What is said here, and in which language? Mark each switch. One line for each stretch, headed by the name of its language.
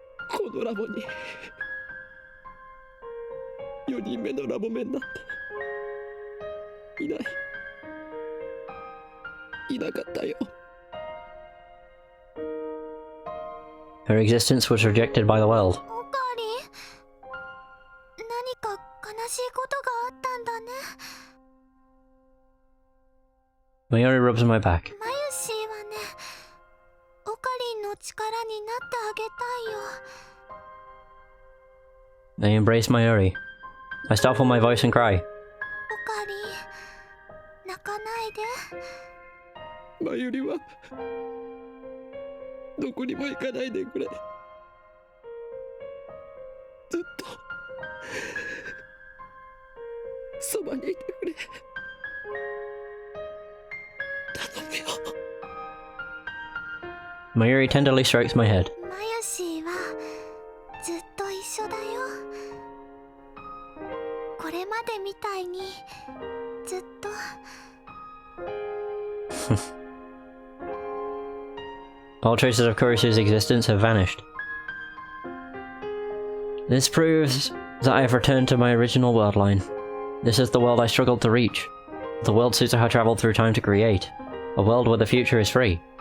Japanese: このラボに4人目のラボメンなんていなかったよ。
English: Her existence was rejected by the world.
Japanese: オカリン、何か悲しいことがあったんだね。
English: Mayuri rubs my back.
Japanese: マユシーはね、オカリンの力になってあげたいよ。
English: I embrace Mayuri. I stifle my voice and cry.
Japanese: オカリン、泣かないで。マユリはどこにも行かないでくれ。ずっとそばにいてくれ。頼むよ。
English: Mayuri tenderly strokes my head.
Japanese: マユシーはずっと一緒だよ。これまでみたいにずっと。
English: All traces of Kurisu's existence have vanished. This proves that I have returned to my original world line. This is the world I struggled to reach. The world Suzuha traveled through time to create. A world where the future is free.